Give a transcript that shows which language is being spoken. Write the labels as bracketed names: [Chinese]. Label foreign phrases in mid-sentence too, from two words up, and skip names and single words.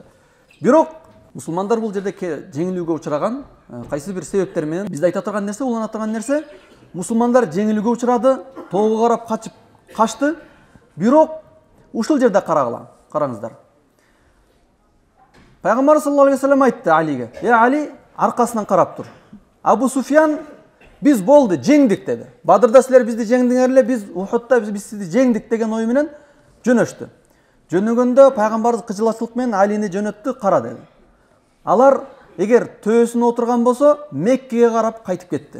[Kyrgyz] Бирок мусулмандар бул жерде жеңилүүгө учураган, кайсы бир себептер менен бизде айта турган нерсе, улана турган нерсе, мусулмандар жеңилүүгө учурады, тоого карап качты. Бирок ушул жерде караңыздар. Пайгамбар [Arabic] صلى الله عليه وسلم [Kyrgyz] айтты Алиге: Али, аркасынан карап тур. Абу Суфьян biz болду, жеңдик деди. Бадырда силер бизди жеңдиңер эле, биз Ухудта биз сизди жеңдик деген ой менен жөнөштү. Жөнөгөндө пайгамбарыбыз кыжылачылык менен Алини жөнөттү, кара деди. Алар эгер төөсүнө отурган болсо, Меккеге карап кайтып кетти.